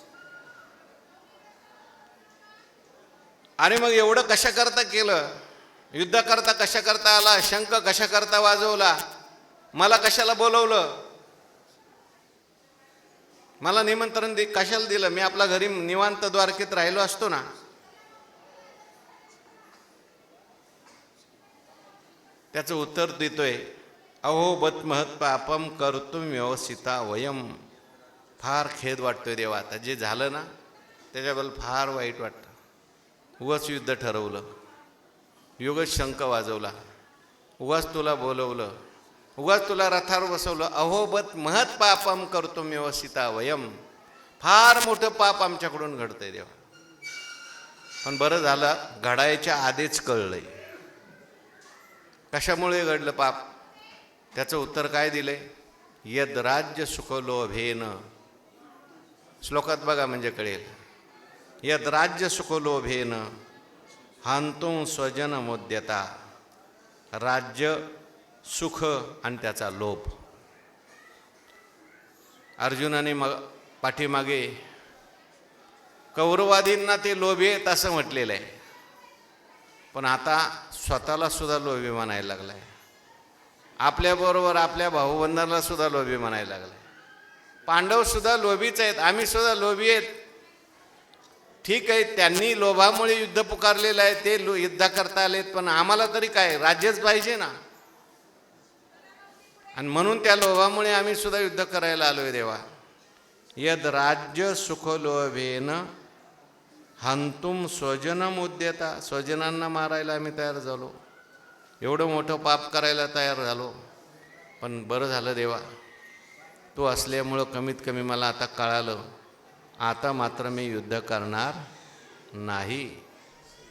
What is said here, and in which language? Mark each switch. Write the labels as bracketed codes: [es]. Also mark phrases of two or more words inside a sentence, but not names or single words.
[mr] आणि मग एवढं कशा करता केलं, युद्ध करता कशा करता आला, शंख कशा करता वाजवला, मला कशाला बोलवलं, मला निमंत्रण कशाला दिलं, मी आपला घरी निवांत द्वारकेत राहिलो असतो ना. त्याचं उत्तर देतोय, [sa] अहो बत महत् पापम कर्तुम व्यवस्थिता वयम. [mr] फार खेद वाटतोय देवा, आता जे झालं ना त्याच्याबद्दल फार वाईट वाटतं. उगाच युद्ध ठरवलं, उगाच शंख वाजवला, उगाच तुला बोलवलं, उगाच तुला रथावर बसवलं. [sa] अहो बत महत् पापम कर्तुम व्यवस्थिता वयम. [mr] फार मोठं पाप आमच्याकडून घडतंय देवा. पण बरं झालं, घडायच्या आधीच कळलंय. कशामुळे घडलं पाप, त्याचं उत्तर काय दिलंय, [sa] यद राज्य सुख लोभेन. [mr] श्लोकात बघा म्हणजे कळेल. [sa] यद राज्य सुख लोभेन हांतुं स्वजन मोद्यता. [mr] राज्य, सुख आणि त्याचा लोभ. अर्जुनाने पाठीमागे कौरवादींना ते लोभी आहेत असं म्हटलेलं आहे, पण आता स्वतःला सुद्धा लोभी म्हणायला लागलाय. आपल्याबरोबर आपल्या भाऊबंधांना सुद्धा लोभी म्हणायला लागलाय. पांडव सुद्धा लोभीच आहेत, आम्ही सुद्धा लोभी आहेत. ठीक आहे, त्यांनी लोभामुळे युद्ध पुकारलेलं आहे, ते युद्ध करता आलेत, पण आम्हाला तरी काय, राज्यच पाहिजे ना. आणि म्हणून त्या लोभामुळे आम्ही सुद्धा युद्ध करायला आलोय देवा. [sa] यद राज्य सुख लोभेन हंतुम स्वजनम उद्यता. [mr] स्वजनांना मारायला आम्ही तयार झालो, एवढं मोठं पाप करायला तयार झालो. पण बरं झालं देवा, तू असल्यामुळं कमीत कमी मला आता कळालं, आता मात्र मी युद्ध करणार नाही.